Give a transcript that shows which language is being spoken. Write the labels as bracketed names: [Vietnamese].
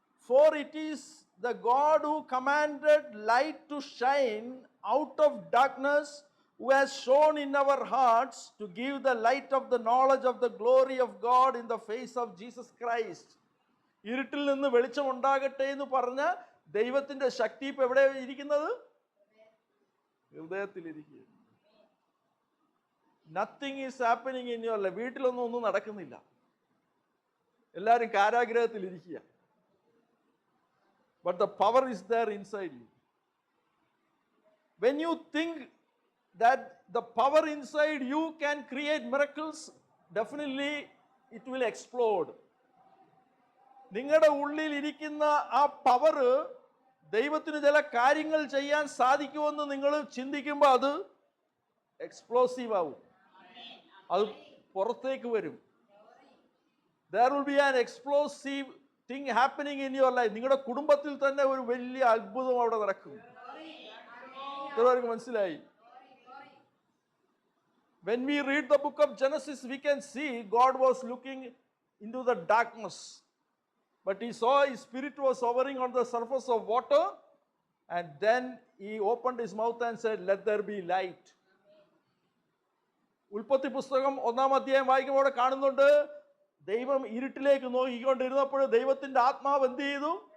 [English] For it is the God who commanded light to shine out of darkness, who has shone in our hearts to give the light of the knowledge of the glory of God in the face of Jesus Christ. [Malayalam] ഇരുട്ടിൽ നിന്ന് വെളിച്ചം ഉണ്ടാകട്ടെ എന്ന് പറഞ്ഞ ദൈവത്തിന്റെ ശക്തി ഇപ്പൊ എവിടെ ഇരിക്കുന്നത്? ഹൃദയത്തിൽ ഇരിക്കുക. [English] Nothing is happening in your life. [Malayalam] വീട്ടിലൊന്നും നടക്കുന്നില്ല. എല്ലാവരും കാരാഗ്രഹത്തിൽ ഇരിക്കുക. [English] But the power is there inside you. When you think that the power inside you can create miracles, definitely it will explode. [Malayalam] നിങ്ങളുടെ ഉള്ളിൽ ഇരിക്കുന്ന ആ പവർ ദൈവത്തിന് ചില കാര്യങ്ങൾ ചെയ്യാൻ സാധിക്കുമെന്ന് നിങ്ങൾ ചിന്തിക്കുമ്പോൾ അത് എക്സ്പ്ലോസീവ് ആവും. അത് പുറത്തേക്ക് വരും. [English] There will be an explosive thing happening in your life. [Malayalam] നിങ്ങളുടെ കുടുംബത്തിൽ തന്നെ ഒരു വലിയ അത്ഭുതം അവിടെ നടക്കും. ഇത്രവർക്ക് മനസ്സിലായി? [English] When we read the book of Genesis, we can see God was looking into the darkness, but he saw his spirit was hovering on the surface of water, and then he opened his mouth and said, let there be light. [Malayalam] ഉൽപ്പത്തി പുസ്തകം 1-ാം അധ്യായം വായിക്കുമ്പോൾ കാണുന്നുണ്ട്, ദൈവം ഇരുട്ടിലേക്ക് നോക്കിക്കൊണ്ടിരുന്നപ്പോൾ ദൈവത്തിന്റെ ആത്മാവ് എന്ത് ചെയ്തു?